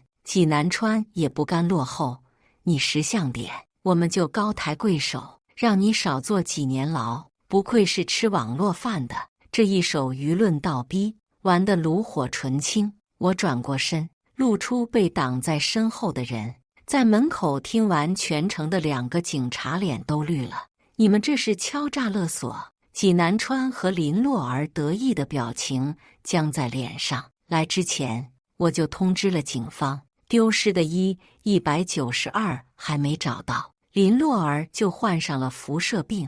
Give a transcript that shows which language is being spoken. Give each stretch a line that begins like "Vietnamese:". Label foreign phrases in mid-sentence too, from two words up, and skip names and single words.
Chinese: 濟南川也不甘落後，你識相點，我們就高抬貴手，讓你少坐幾年牢。不愧是吃網絡飯的，這一手輿論倒逼，玩得爐火純青。我轉過身，露出被擋在身後的人。在門口聽完全程的2個警察臉都綠了。你們這是敲詐勒索！濟南川和林洛兒得意的表情僵在臉上。來之前我就通知了警方，丟失的192還沒找到，林洛兒就患上了輻射病。